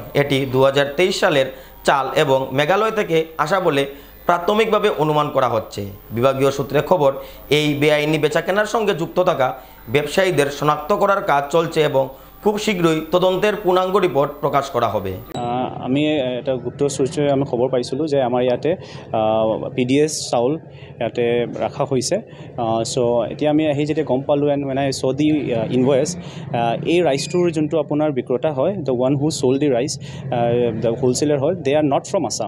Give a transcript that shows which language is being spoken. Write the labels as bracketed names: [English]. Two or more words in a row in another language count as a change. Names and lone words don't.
[Bangla] এটি 2023 সালের চাল এবং মেঘালয় থেকে আসা বলে প্রাথমিকভাবে অনুমান করা হচ্ছে। বিভাগীয় সূত্রে খবর, এই বেআইনি বেচাকেনার সঙ্গে যুক্ত থাকা ব্যবসায়ীদের শনাক্ত করার কাজ চলছে এবং খুব শীঘ্রই তদন্তের পূর্ণাঙ্গ রিপোর্ট প্রকাশ করা হবে। [Assamese] আমি এটা গুপ্ত সূত্ৰে আমি খবৰ পাইছিলোঁ যে আমাৰ ইয়াতে পিডিএছ চাউল ইয়াতে ৰখা হৈছে। চ' এতিয়া আমি আহি যেতিয়া গম পালোঁ [English] and when I saw the invoice, [Assamese] এই ৰাইচটোৰ যোনটো আপোনাৰ বিক্ৰেতা হয়, [English] the one who sold the rice, the wholesaler [Assamese] হয়, [English] they are not from Assam.